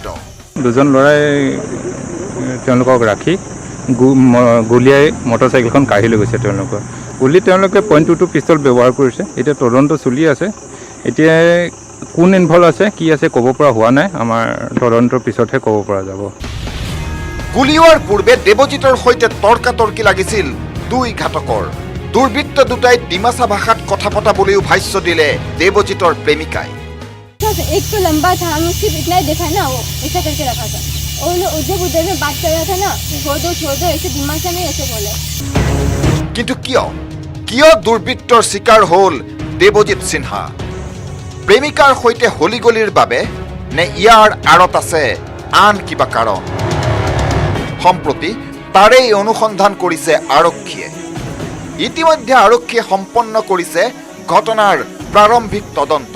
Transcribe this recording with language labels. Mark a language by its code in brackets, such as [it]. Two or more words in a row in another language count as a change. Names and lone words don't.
[as] দুজন ল'ৰাই তেওঁলোকক ৰাখি গুলীয়াই মটৰচাইকেলখন কাঢ়ি লৈ গৈছে তেওঁলোকৰ গুলী তেওঁলোকে .22 পিষ্টল ব্যৱহাৰ কৰিছে এতিয়া তদন্ত চলি আছে এতিয়া কোন ইনভলভ আছে কি আছে ক'ব পৰা হোৱা নাই আমাৰ তদন্তৰ পিছতহে ক'ব পৰা যাব গুলীওৱাৰ পূৰ্বে দেৱজিতৰ সৈতে তৰ্কাতৰ্কি লাগিছিল দুই ঘাতকৰ দুৰ্বৃত্ত দুটাই ডিমাচা ভাষাত কথা পতা বুলিও ভাষ্য দিলে দেৱজিতৰ প্ৰেমিকাই [hi] एक तो लंबा था हम सिर्फ इतना ही देखा ना वो ऐसा करके रखा था और उधर उधर में बात कर रहा था ना छोड़ दो ऐसे दिमाग में ऐसे बोले [as] কিন্তু কিয় দুৰ্বৃত্তৰ চিকাৰ হ'ল দেৱজিৎ সিনহা প্ৰেমিকাৰ সৈতে হলিগলিৰ বাবে নে ইয়াৰ আঁৰত আছে আন কিবা কাৰণ সম্প্ৰতি তাৰেই অনুসন্ধান কৰিছে আৰক্ষীয়ে ইতিমধ্যে আৰক্ষীয়ে সম্পন্ন কৰিছে ঘটনাৰ প্ৰাৰম্ভিক তদন্ত